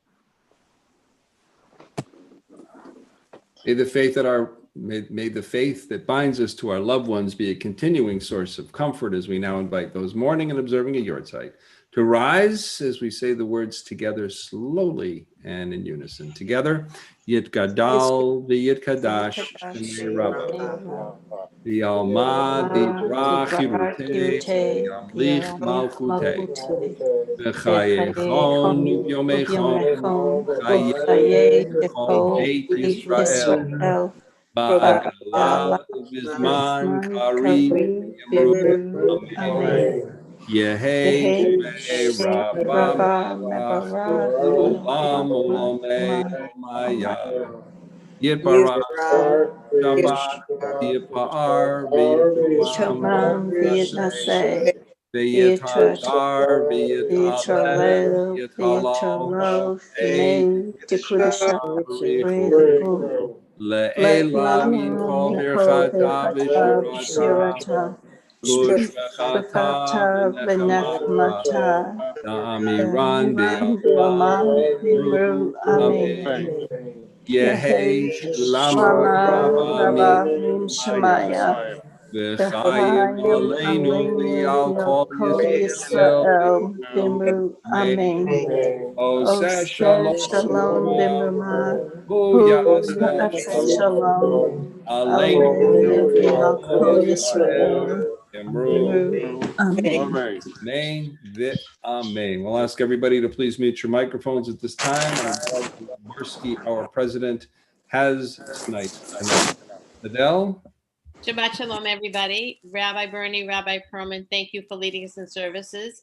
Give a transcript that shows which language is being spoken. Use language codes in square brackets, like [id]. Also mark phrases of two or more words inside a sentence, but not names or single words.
[en] May the faith that binds us to our loved ones be a continuing source of comfort as we now invite those mourning and observing a yard site to rise as we say the words together slowly and in unison. [arc] Together, יתגדל ויתקדש בני רבא ועלמא ויראך ירותיה וימליך מלכותיה וחייכון ויומיכון וחיי וכל בית ישראל בעגלא וזמן קרים יימרו אמן. יהא שמה רבא מברך עלם עלמי עלמיא יתברך שבת יתפאר ויתרומם ויתנשא ויתהדר ויתעלה ויתהלל שמה דקודשא לעילא יתול ברכתא ושירתא תושבחתא ונחמתא דאמירן בעלמא אמן. יהא שלמא רבא מן שמיא וחיים עלינו ועל כל ישראל ואמרו אמן. עושה שלום במרומיו הוא יעשה שלום עלינו ועל כל ישראל ואמרו אמן. אמן. אמן. [en] We'll ask everybody to please mute your microphones at this time. Worski, our president, has tonight. Adele? [he] שבת שלום, [en] everybody. Rabbi Bernie, Rabbi Perlman, thank you for leading us in services.